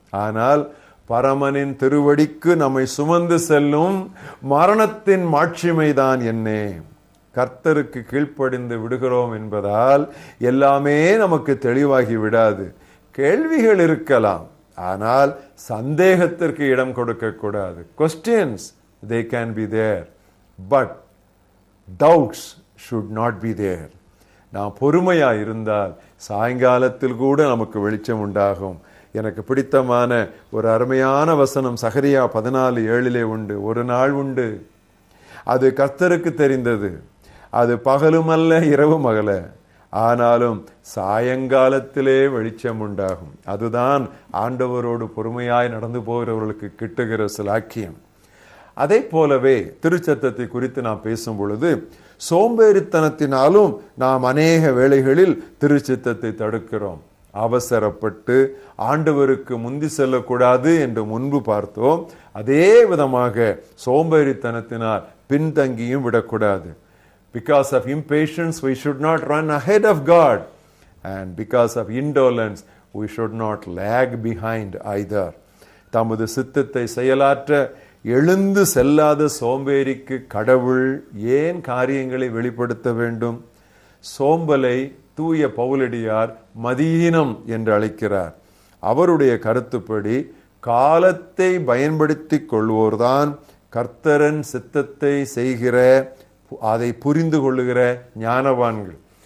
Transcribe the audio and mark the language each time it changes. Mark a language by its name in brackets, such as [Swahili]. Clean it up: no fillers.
[Tamil] ஆனால் பரமனின் திருவடிக்கு நம்மை சுமந்து செல்லும் மரணத்தின் மாட்சிமைதான் என்ன? கர்த்தருக்கு கீழ்ப்படிந்து விடுகிறோம் என்பதால் எல்லாமே நமக்கு தெளிவாகி விடாது. கேள்விகள் இருக்கலாம், ஆனால் சந்தேகத்திற்கு இடம் கொடுக்க கூடாது. [English] Questions, they can be there, but doubts should not be there. [Tamil] நாம் பொறுமையா இருந்தால் சாயங்காலத்தில் கூட நமக்கு வெளிச்சம் உண்டாகும். எனக்கு பிடித்தமான ஒரு அருமையான வசனம் சகரியா 14:7 உண்டு. ஒரு நாள் உண்டு, அது கர்த்தருக்கு தெரிந்தது, அது பகலுமல்ல இரவும் அகல, ஆனாலும் சாயங்காலத்திலே வெளிச்சம் உண்டாகும். அதுதான் ஆண்டவரோடு பொறுமையாய் நடந்து போகிறவர்களுக்கு கிட்டுகிற சிலாக்கியம். அதை போலவே திருச்சத்தத்தை குறித்து நாம் பேசும் பொழுது சோம்பேறித்தனத்தினாலும் நாம் அநேக வேளைகளில் திருச்சித்தத்தை தடுக்கிறோம். அவசரப்பட்டு ஆண்டவருக்கு முந்தி செல்லக்கூடாது என்று முன்பு பார்த்தோம். அதே விதமாக சோம்பேறித்தனத்தினால் பின்தங்கியும் விடக்கூடாது. [English] Because of impatience we should not run ahead of God, and because of indolence we should not lag behind either. [Tamil] தமது சித்தத்தை செயலாற்ற எழுந்து செல்லாத சோம்பேறிக்கு கடவுள் ஏன் காரியங்களை வெளிப்படுத்த வேண்டும்? சோம்பலை தூய பவுலடியார் மதீனம் என்று அழைக்கிறார். அவருடைய கருத்துப்படி காலத்தை பயன்படுத்திக் கொள்வோர்தான் கர்த்தரின் சித்தத்தை செய்கிற, அதை புரிந்து கொள்ளுகிற ஞானவான்கள்.